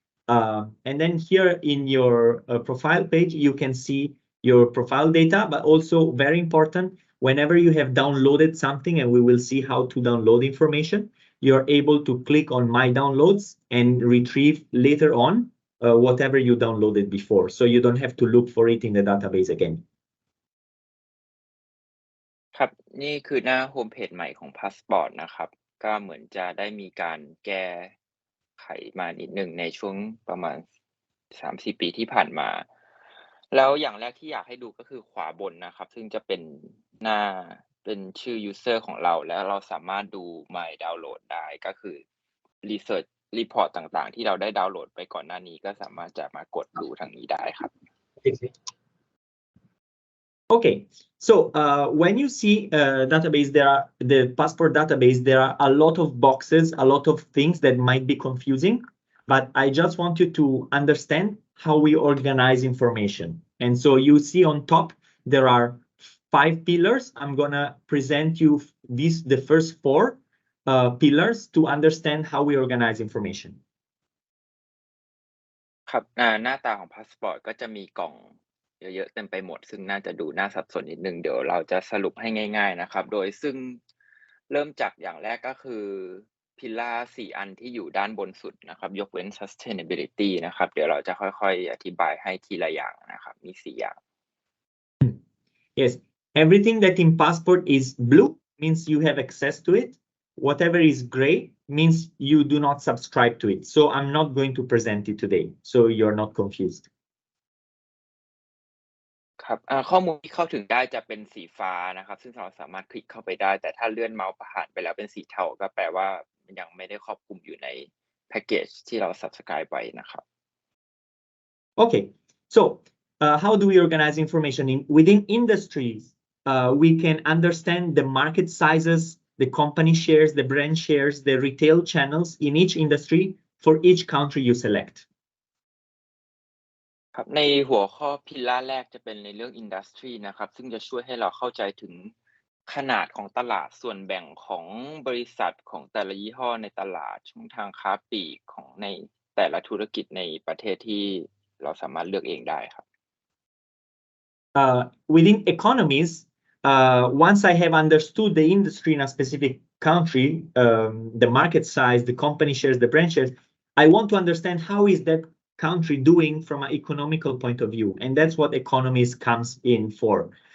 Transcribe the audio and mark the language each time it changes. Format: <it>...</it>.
<en>And then here in your profile page, you can see your profile data, but also very important, whenever you have downloaded something, and we will see how to download information, you're able to click on My Downloads and retrieve later on whatever you downloaded before. So you don't have to look for it in the database again.</en> <th>ครับนี่คือหน้าโฮมเพจใหม่ของพาสปอร์ตนะครับก็เหมือนจะได้มีการแก้ไขมานิดหนึ่งในช่วงประมาณ 3-4 ปีที่ผ่านมาแล้วอย่างแรกที่อยากให้ดูก็คือขวาบนนะครับซึ่งจะเป็นหน้าเป็นชื่อ user ของเราแล้วเราสามารถดู My Download ได้ก็คือ Research Report ต่างๆที่เราได้ดาวน์โหลดไปก่อนหน้านี้ก็สามารถจะมากดดูทางนี้ได้ครับ</th> <en>Okay, so when you see database, the passport database, there are a lot of boxes, a lot of things that might be confusing, but I just want you to understand how we organize information. And so you see on top, there are 5 pillars. I'm gonna present you the first 4 pillars to understand how we organize information.</en> <th>ครับหน้าตาของพาสปอร์ตก็จะมีกล่องเยอะๆเต็มไปหมดซึ่งน่าจะดูน่าสับสนนิดนึงเดี๋ยวเราจะสรุปให้ง่ายๆนะครับโดยซึ่งเริ่มจากอย่างแรกก็คือพิลล่า4อันที่อยู่ด้านบนสุดนะครับยกเว้น sustainability นะครับเดี๋ยวเราจะค่อยๆอธิบายให้ทีละอย่างนะครับมี4อย่าง</th> <en>Yes, everything that in passport is blue means you have access to it. Whatever is gray means you do not subscribe to it. So I'm not going to present it today, so you're not confused.</en> <th>ครับข้อมูลที่เข้าถึงได้จะเป็นสีฟ้านะครับซึ่งเราสามารถคลิกเข้าไปได้แต่ถ้าเลื่อนเมาส์ผ่านไปแล้วเป็นสีเทาก็แปลว่ายังไม่ได้ครอบคลุมอยู่ในแพ็กเกจที่เรา subscribe ไว้นะครับ</th> <en>Okay, so how do we organize information within industries? We can understand the market sizes, the company shares, the brand shares, the retail channels in each industry for each country you select.</en> <th>ครับในหัวข้อพิลล่าแรกจะเป็นในเรื่อง industry นะครับซึ่งจะช่วยให้เราเข้าใจถึงขนาดของตลาดส่วนแบ่งของบริษัทของแต่ละยี่ห้อในตลาดช่องทางค้าปลีกของในแต่ละธุรกิจในประเทศที่เราสามารถเลือกเองได้ครับ</th> <en>Within economies, once I have understood the industry in a specific country, the market size, the company shares, the brand shares, I want to understand how is that country doing from an economical point of view, and that's what economies comes in for.</en>